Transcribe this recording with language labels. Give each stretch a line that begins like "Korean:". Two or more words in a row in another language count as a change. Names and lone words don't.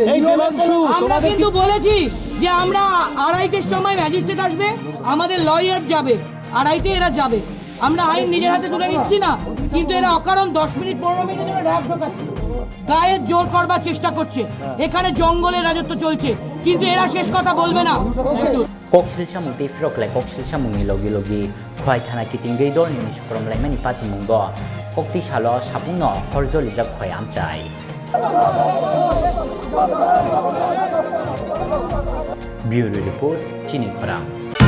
Bangla: আমরা কিন্তু বলেছি যে আমরা 2:30টার সময় ম্যাজিস্ট্রেট আসবে, আমাদের লয়ার যাবে, 2:30 এরা যাবে। আমরা আইন নিজের হাতে তুলে নিচ্ছি না, কিন্তু এরা অকারণ 10 মিনিট 15 মিনিটের জন্য র্যাব ঢোকাচ্ছে, গায়ের জোর করবার চেষ্টা করছে। এখানে জঙ্গলের রাজত্ব চলছে, কিন্তু এরা শেষ কথা বলবে না।
Kok Borok: koksilsa mung tefrok lai koksilsa mung ni logi khowai thana kiting gei dol ni skrom lai mani pati mung go kokti salo sapung no khorjo lijak khoi amchai
English: Bureau Report
Kok Borok: Chini Khorang